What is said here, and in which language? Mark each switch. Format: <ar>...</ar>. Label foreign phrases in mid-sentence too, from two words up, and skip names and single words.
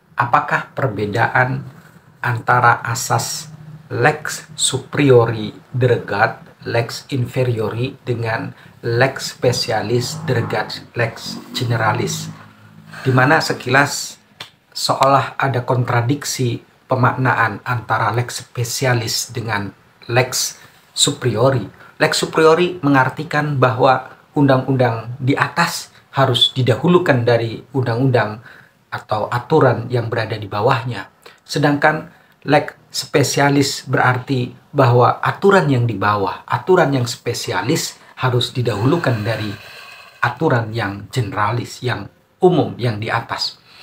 <id>apakah perbedaan antara asas</id> <la>lex superiori delegat, lex inferiori</la> <id>dengan</id> <la>lex specialis delegat, lex generalis,</la> <id>di mana sekilas seolah ada kontradiksi pemaknaan antara</id> <la>lex specialis</la> <id>dengan</id> <la>lex superiori. Lex superiori</la> <id>mengartikan bahwa undang-undang di atas harus didahulukan dari undang-undang atau aturan yang berada di bawahnya. Sedangkan</id> <la>lex spesialis</la> <id>berarti bahwa aturan yang di bawah, aturan yang spesialis harus didahulukan dari aturan yang generalis, yang umum, yang di atas.</id>